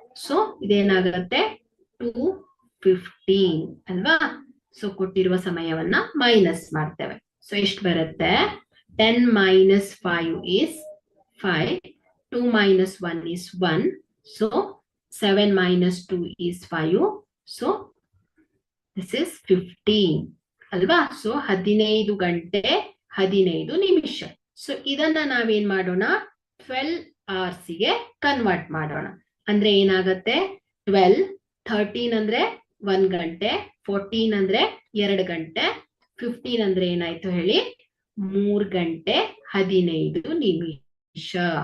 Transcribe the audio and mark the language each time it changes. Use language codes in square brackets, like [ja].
[kn] So ಇದೇನಾಗುತ್ತೆ 2:15 ಅಲ್ವಾ. So ಕೊಟ್ಟಿರುವ ಸಮಯವನ್ನ ಮೈನಸ್ ಮಾಡ್ತೇವೆ. ಸೊ ಎಷ್ಟು ಬರುತ್ತೆ, [en] 10 - 5 is 5, 2 - 1 is 1. So 7 - 2 is 5. So this is 15 [kn] ಅಲ್ವಾ. ಸೊ 15 ಗಂಟೆ 15 ನಿಮಿಷ. ಸೊ ಇದನ್ನ ನಾವೇನ್ ಮಾಡೋಣ, [en] 12 hours [kn] ಗೆ ಕನ್ವರ್ಟ್ ಮಾಡೋಣ. ಅಂದ್ರೆ ಏನಾಗತ್ತೆ, 12, 13 ಅಂದ್ರೆ 1 ಗಂಟೆ, 14 ಅಂದ್ರೆ 2 ಗಂಟೆ, 15 ಅಂದ್ರೆ ಏನಾಯ್ತು ಹೇಳಿ, 3 ಗಂಟೆ 15 ನಿಮಿಷ.